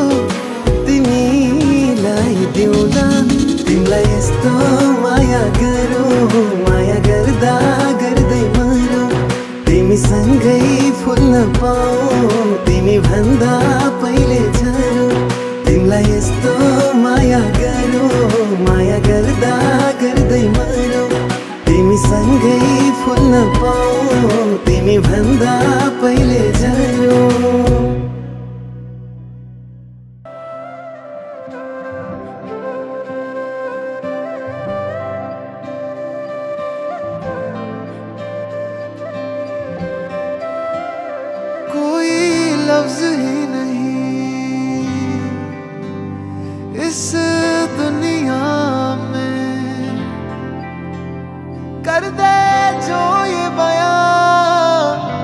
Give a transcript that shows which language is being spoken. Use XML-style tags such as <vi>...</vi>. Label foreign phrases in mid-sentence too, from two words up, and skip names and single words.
<ne>तिमीलाई दिउँला तिमीलाई यस्तो माया गरौँ माया गर्दा गर्दै मरौँ तिमीसँगै फुल्न पाऊँ तिमी भन्दा पहिले झरौँ तिमीलाई यस्तो माया गरौँ माया गर्दा गर्दै मरौँ तिमीसँगै फुल्न पाऊँ तिमी भन्दा पहिले झरौँ</ne> <hi>लफ्ज़ ही नहीं इस दुनिया में कर दे जो ये बयां</hi>